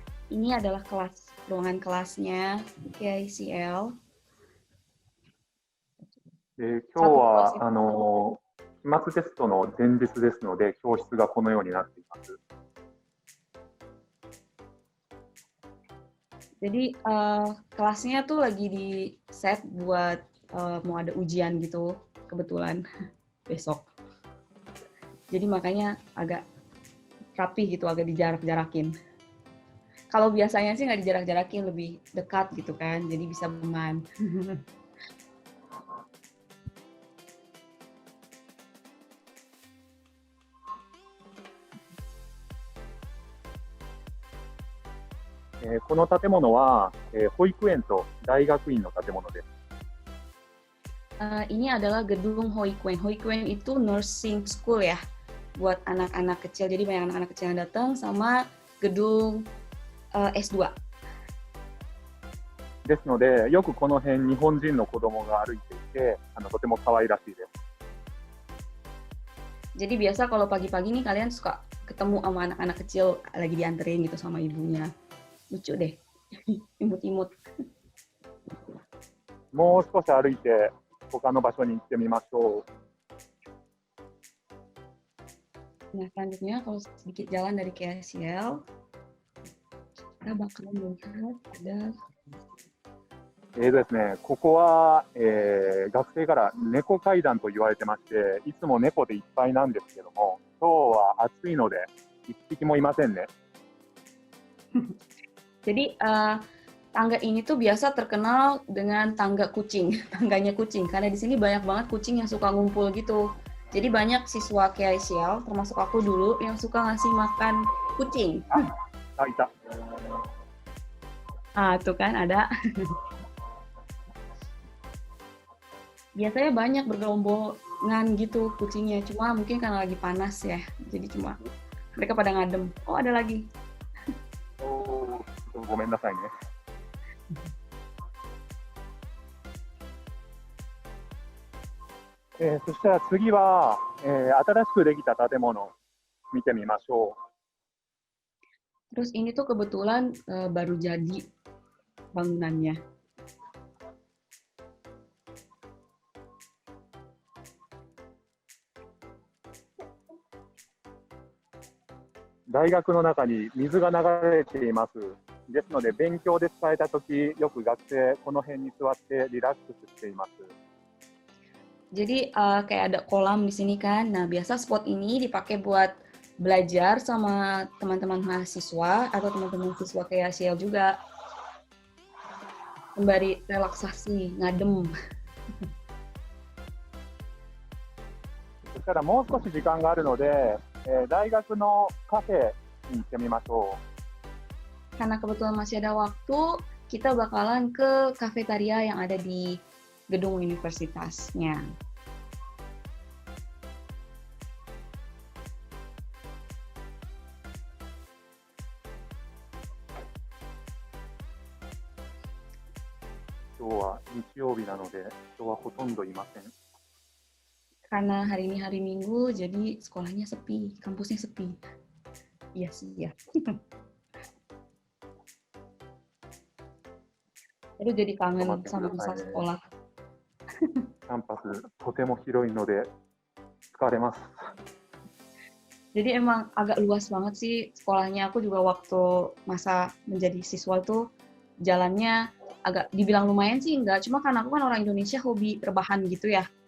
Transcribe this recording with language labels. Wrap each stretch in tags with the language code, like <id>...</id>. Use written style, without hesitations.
<id>Ini adalah ruangan kelasnya KICL.</id> <ja>今日は期末テストの前日ですので、教室がこのようになっています。</ja> <id>Jadi kelasnya tuh lagi di set buat mau ada ujian gitu kebetulan besok. Jadi makanya agak rapi gitu, agak dijarak-jarakin. Kalau biasanya sih nggak dijarak-jarakin, lebih dekat gitu kan, jadi bisa aman.</id> <ja>Eh, この建物は、保育園と大学院の建物です。</ja> <id>Ini adalah gedung Hoikuen. Hoikuen itu nursing school ya, buat anak-anak kecil. Jadi banyak anak-anak kecil yang datang sama gedung S2.</id> <ja>ですので、よくこの辺日本人の子供が歩いていて、とても可愛らしいです。</ja> <id>Jadi biasa kalau pagi-pagi nih kalian suka ketemu sama anak-anak kecil lagi dianterin gitu sama ibunya. Lucu deh, imut-imut.</id> <ja>もう少し歩いて他の場所に行ってみましょう。</ja> <id>Nah, selanjutnya kalau sedikit jalan dari KSL, kita bakal melihat ada</id> <ja>ですね、ここは、学生から猫階段と言われてまして、いつも猫でいっぱいなんですけども、今日は暑いので一匹もいませんね。</ja> <id>Jadi tangga ini tuh biasa terkenal dengan tangga kucing, tangganya kucing. Karena di sini banyak banget kucing yang suka ngumpul gitu. Jadi banyak siswa KICL, termasuk aku dulu, yang suka ngasih makan kucing. Tuh kan ada. Biasanya banyak bergerombongan gitu kucingnya. Cuma mungkin karena lagi panas ya. Jadi cuma mereka pada ngadem. Oh, ada lagi.</id> <ja>ごめんなさいね。そしたら次は、新しくできた建物を見てみましょう。</ja> <id>Terus ini tuh kebetulan baru jadi bangunannya.</id> <ja>大学の中に水が流れています。ですので、勉強で使えたとき、よく学生この辺に座ってリラックスしています。</ja> <id>Jadi kayak ada kolam di sini kan. Nah, biasa spot ini dipakai buat belajar sama teman-teman mahasiswa atau teman-teman siswa KICL juga. Sembari relaksasi, ngadem.</id> <ja>そしたらもう少し時間があるので、大学のカフェに行ってみましょう。</ja> <id>Karena kebetulan masih ada waktu, kita bakalan ke kafetaria yang ada di gedung universitasnya.</id> <ja>曜日なので人はほとんどいません。</ja> <id>Karena hari ini hari Minggu, jadi sekolahnya sepi, kampusnya sepi. Iya sih, ya. Aduh, jadi kangen sama masa sekolah.</id> <ja>キャンパスとても広いので疲れます。</ja> <id>Jadi emang agak luas banget sih sekolahnya. Aku juga waktu masa menjadi siswa tuh jalannya agak dibilang lumayan sih enggak. Cuma karena aku kan orang Indonesia hobi rebahan gitu ya.</id>